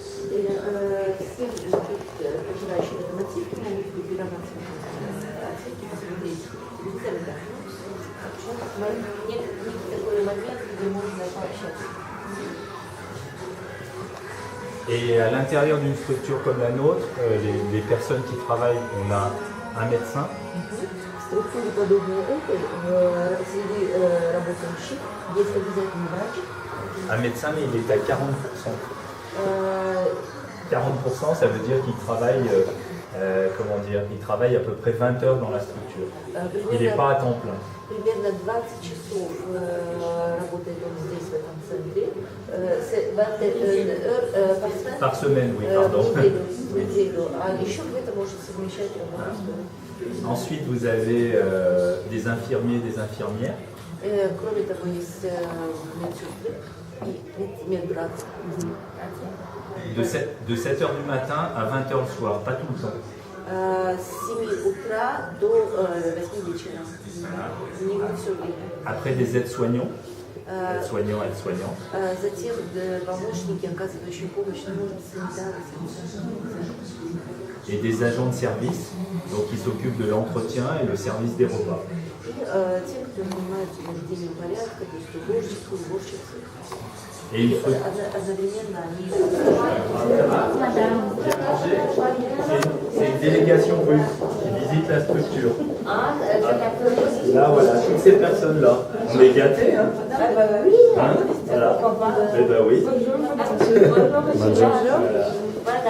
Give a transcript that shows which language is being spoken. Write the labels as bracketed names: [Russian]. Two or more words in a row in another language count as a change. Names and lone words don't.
[French] Et à l'intérieur d'une structure comme la nôtre, les personnes qui travaillent, on a un médecin. [Russian] структуре подобной этой среди работающих есть обязательный врач. [French] Un médecin, mais il est à 40%. 40%, ça veut dire qu'il travaille, il travaille à peu près 20 heures dans la structure. Il n'est pas à temps plein. [Russian] Примерно 20 часов работает он здесь, в этом центре. [French] C'est 21 heures par semaine, oui, pardon. [Russian] В неделю. А еще где-то может совмещать работу. [French] Ensuite, vous avez des infirmiers, des infirmières. [Russian] Кроме того, есть медсестры и медбрат. [French] De 7 heures du matin à 20 heures le soir, pas tout le temps. [Russian] С 7 утра до 8 вечера. Не все время. [French] Après, des aides-soignants. Aides-soignants, aides-soignants. [Russian] Затем помощники, оказывающие помощь, санитары. [French] Et des agents de service, donc qui s'occupent de l'entretien et le service des repas. [Russian] Те, кто занимается наведением порядка, то есть уборщицы, уборщицы. [French] Et il faut... [Russian] Одновременно они... [French] C'est une délégation russe qui visite la structure. Là, voilà, toutes ces personnes-là. On est gâtés, hein? Oui. Hein voilà. Eh ben oui. Voilà.